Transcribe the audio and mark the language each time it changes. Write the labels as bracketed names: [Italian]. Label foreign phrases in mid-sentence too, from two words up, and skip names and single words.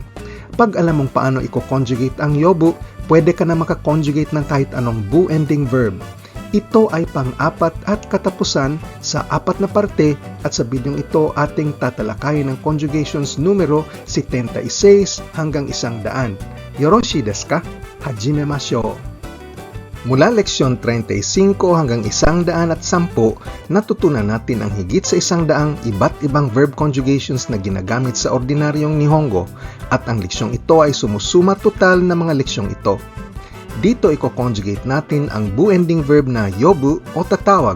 [Filipino] Pag alam mong paano i-conjugate ang yobu, pwede ka na makakonjugate ng kahit anong bu- [English] ending verb. [Filipino] Ito ay pang-apat at katapusan sa apat na parte at sa bidyong ito ating tatalakayin ng conjugations numero 76 hanggang 100. [Japanese] よろしですか？始めましょう! [Filipino] Mula leksyon 35 hanggang 110, natutunan natin ang higit sa 100 iba't ibang [English] verb conjugations [Filipino] na ginagamit sa ordinaryong Nihongo at ang leksyong ito ay sumusuma total na mga leksyong ito. Dito i-conjugate natin ang bu- [English] ending verb [Filipino] na yobu o tatawag.